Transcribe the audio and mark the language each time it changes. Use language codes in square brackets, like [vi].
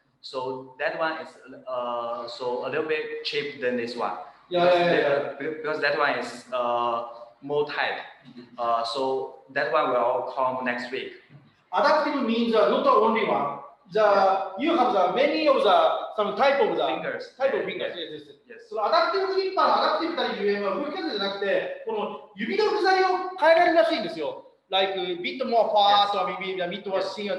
[en] So that one is so a little bit cheap than this one. Yeah. Because that one is more tight. So that one will come next week. Adaptive means not only one. You have the many of some type of Fingers. Yes. Yes. [ja] そのアダプティブグリッパーのアダプティブたりゆえんは動き方じゃなくて、この指の具材を変えられるらしいんですよ。 [en] Like bit more fast or maybe a bit more thin or